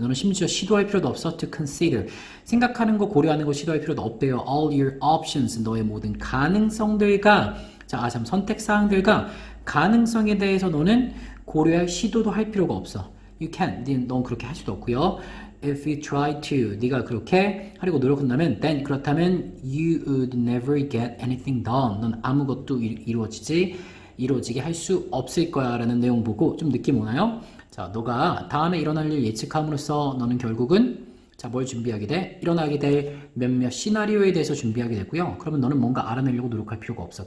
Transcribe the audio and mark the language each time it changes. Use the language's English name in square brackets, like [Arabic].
[Korean] 너는 심지어 시도할 필요도 없어. [English] To consider. [Korean] 생각하는 거, 고려하는 거 시도할 필요도 없대요. [English] All your options, [Korean] 너의 모든 가능성들과, 선택사항들과 가능성에 대해서 너는 고려할 시도도 할 필요가 없어. [English] You can't. [Korean] 넌 그렇게 할 수도 없고요. [English] If you try to, [Korean] 네가 그렇게 하려고 노력한다면, [English] then [Korean] 그렇다면 [English] you would never get anything done. [Korean] 넌 아무것도 이루어지게 할 수 없을 거야 라는 내용 보고 좀 느낌 오나요? 자, 너가 다음에 일어날 일 예측함으로써 너는 결국은 뭘 준비하게 돼? 일어나게 될 몇몇 시나리오에 대해서 준비하게 되고요. 그러면 너는 뭔가 알아내려고 노력할 필요가 없어.